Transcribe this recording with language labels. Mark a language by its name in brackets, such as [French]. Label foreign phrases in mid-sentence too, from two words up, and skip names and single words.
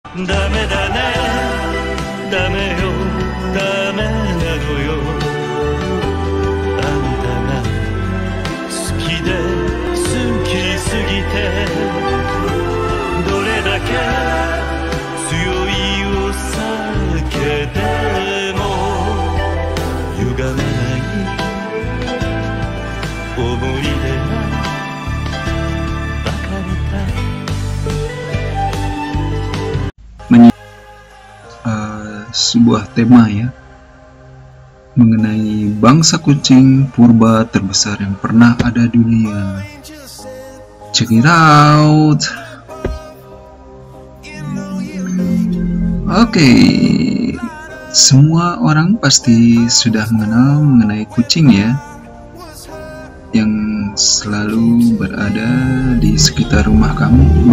[Japanese] ダメだねダメよダメなのよあんたが好きで好きすぎてどれだけ強いを避けても歪まない思い出がバカみたい [Indonesian] sebuah tema ya mengenai bangsa kucing purba terbesar yang pernah ada di dunia. [English] Check it out. [Indonesian] Oke, semua orang pasti sudah mengenal mengenai kucing ya, yang selalu berada di sekitar rumah kamu.